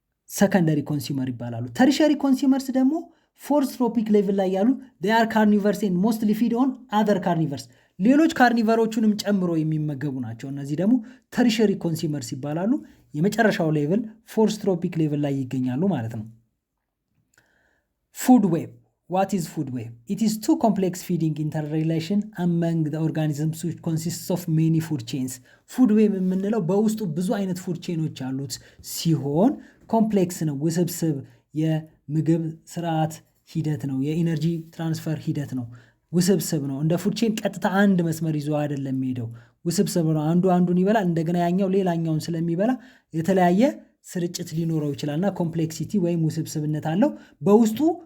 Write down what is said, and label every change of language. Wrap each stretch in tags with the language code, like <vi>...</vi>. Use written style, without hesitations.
<am>ሰከንደሪ ኮንሱመር ይባላሉ። ተርሸሪ ኮንሱመርስ ደግሞ ፎርስ ትሮፒክ ሌቭል ላይ ያሉ</am> <en>they are carnivores and mostly feed on other carnivores።</en> <am>ሌሎች ካርኒቨሮቹንም ጨምሮ የሚመገቡ ናቸው። እነዚህ ደግሞ ተርሸሪ ኮንሱመርስ ይባላሉ። የመጨረሻው ሌቭል ፎርስ ትሮፒክ ሌቭል ላይ ይገኛሉ ማለት ነው። ፉድ ዌብ.</am> <en>What is food web? It is two complex feeding interrelation among the organisms which consists of many food chains.</en> <am>ፉድ ዌብ የምንለው በውስጡ ብዙ አይነት ፉድ ቼኖች ያሉት ሲሆን ኮምፕሌክስ ነው፣ ውስብስብ የምግብ ስርዓት ሂደት ነው፣ የኢነርጂ ትራንስፈር ሂደት ነው፣ ውስብስብ ነው። እንደ ፉድ ቼን ቀጥታ አንድ መስመር ይዞ አይደለም ሄደው፣ ውስብስብ ነው። አንዱ አንዱን ይበላል፣ እንደገና ያኛው ሌላኛውን ስለሚበላ የተለያየ ስርጭት ሊኖረው ይችላልና ኮምፕሌክሲቲ ወይም ውስብስብነት አለው። በውስጡ</am>